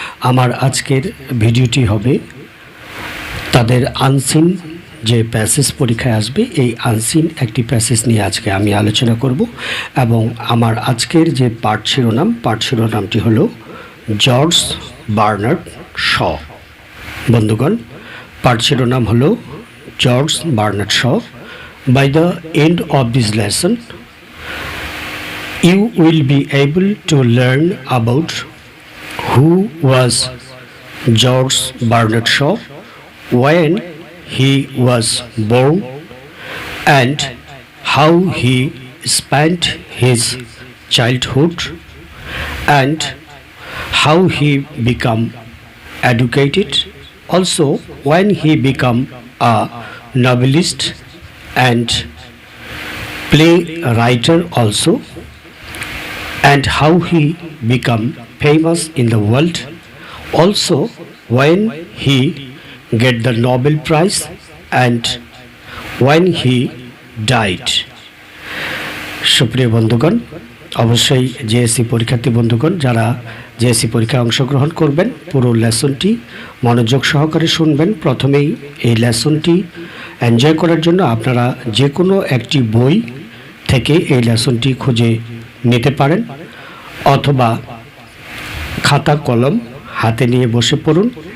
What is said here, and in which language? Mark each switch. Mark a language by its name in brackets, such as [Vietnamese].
[Bangla] আমার আজকের ভিডিওটি হবে তাদের আনসিন যে প্যাসেজ পরীক্ষায় আসবে, এই আনসিন একটি প্যাসেজ নিয়ে আজকে আমি আলোচনা করব। এবং আমার আজকের যে পাঠ শিরোনামটি হলো জর্জ বার্নার্ড শ। বন্ধুগণ, পাঠ শিরোনাম হলো George Bernard Shaw. [English] By the end of this lesson you will be able to learn about who was George Bernard Shaw, when he was born, and how he spent his childhood, and how he became educated, also when he became a novelist and playwriter also, and how he became famous in the world, also when he get the Nobel Prize, and when he died. [Bangla] সুপ্রিয় বন্ধুগণ, অবশ্যই JSC পরীক্ষার্থী বন্ধুগণ, যারা JSC পরীক্ষায় অংশগ্রহণ করবেন, পুরো লেসনটি মনোযোগ সহকারে শুনবেন। প্রথমেই এই লেসনটি এনজয় করার জন্য আপনারা যে কোনো একটি বই থেকে এই লেসনটি খুঁজে নিতে পারেন, অথবা খাতা কলম হাতে নিয়ে বসে পড়ুন।